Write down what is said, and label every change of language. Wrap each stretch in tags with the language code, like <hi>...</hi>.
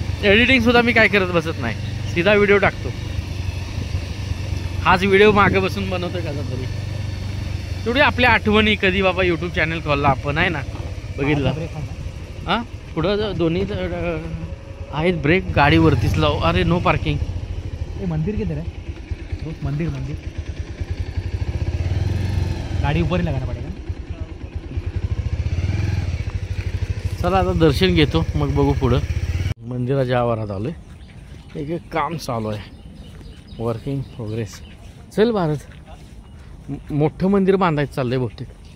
<mr>Editing सुद्धा मी काय करत बसत नाही, सीधा व्हिडिओ टाकतो. हाच व्हिडिओ मागे बसून बनवतोय कसा तरी. तेवढी आपल्या आठवणी, कधी बाबा यूट्यूब चॅनल खोलला आपण आहे ना, बघितलं. हां, पुढं दोन्ही आहेत ब्रेक. गाडीवरतीच लाव. अरे नो पार्किंग.</mr> <hi>हे मंदिर किधर है? मंदिर गाड़ी ऊपर ही लगाना पड़ेगा.</hi> <mr>चला आता दर्शन घेतो, मग बघू पुढं. मंदिराच्या आवारात आलोय. एक काम चालू आहे, वर्किंग प्रोग्रेस. चल भारत, मोठं मंदिर बांधायचं चाललंय बहुतेक.</mr>